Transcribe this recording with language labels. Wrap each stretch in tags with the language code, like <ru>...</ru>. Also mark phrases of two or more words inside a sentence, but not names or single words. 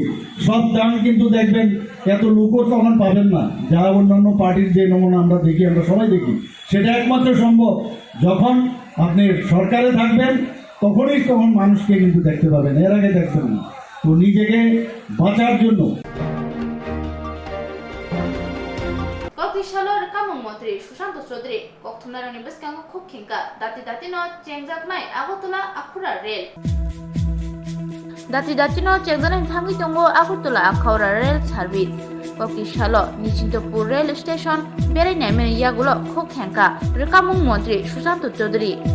<bn>সব দান কিন্তু দেখবেন এত লোকও তখন পাবেন না, যা অন্যান্য পার্টির যে নমুনা আমরা দেখি, আমরা সবাই দেখি। সেটা একমাত্র সম্ভব যখন আপনি সরকারে থাকবেন, তখন মানুষকে কিন্তু দেখতে পাবেন, এর আগে দেখবেন না। তো নিজেকে বাঁচার জন্য</bn> <trp>Koktishalor kamung mantri Sushanta Chaudhary Koktwma Beskango Khokhinka Dati no Chengjaknai Agotula Akhura Rail Dati no Chengjaknai Thangi Tongo Agotula Akhura Rail Service Koktishalo Nichintopur Rail Station Beri Nemen Yagulo Khokhinka Kamung mantri Sushanta Chaudhary</trp>